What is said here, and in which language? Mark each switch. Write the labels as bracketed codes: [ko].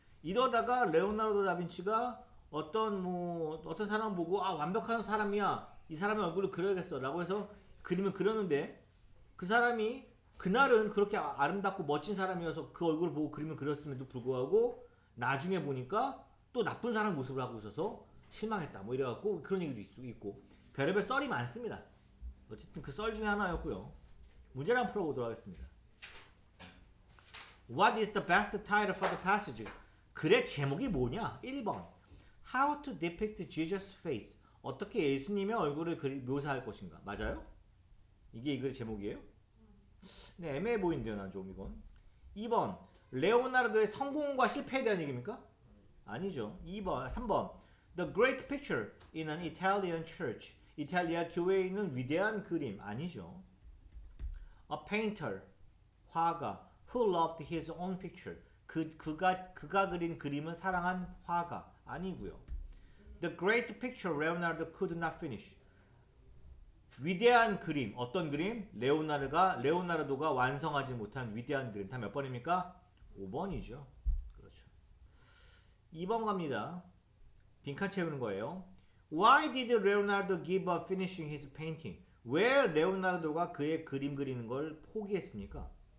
[ko] 이러다가 레오나르도 다빈치가 어떤 사람 보고 아 완벽한 사람이야 이 사람의 얼굴을 그려야겠어라고 해서 그림을 그렸는데 그 사람이 그날은 그렇게 아름답고 멋진 사람이어서 그 얼굴을 보고 그림을 그렸음에도 불구하고 나중에 보니까 또 나쁜 사람 모습을 하고 있어서 실망했다 뭐 이래갖고 그런 얘기도 있고 별의별 썰이 많습니다. 어쨌든 그 썰 중에 하나였고요. 문제를 한번 풀어보도록 하겠습니다. [en] What is the best title for the passage? [ko] 글의 제목이 뭐냐? [en] 1번 How to depict Jesus' face. [ko] 어떻게 예수님의 얼굴을 묘사할 것인가? 맞아요? 이게 이 글의 제목이에요? 네, 애매해 보이는데요, 난 좀 이건. 2번 레오나르도의 성공과 실패에 대한 얘기입니까? 아니죠. [en] 3번 The Great Picture in an Italian Church. [ko] 이탈리아 교회에 있는 위대한 그림. 아니죠. [en] A painter. [ko] 화가. [en] Who loved his own picture. [ko] 그가 그린 그림을 사랑한 화가. 아니고요. [en] The Great Picture Leonardo could not finish. [ko] 위대한 그림. 어떤 그림? 레오나르도가 완성하지 못한 위대한 그림. 다 몇 번입니까? 5번이죠. 그렇죠. 2번 갑니다. 빈칸 채우는 거예요. [en] Why did Leonardo give up finishing his painting? [ko] 왜 레오나르도가 그의 그림 그리는 걸 포기했습니까?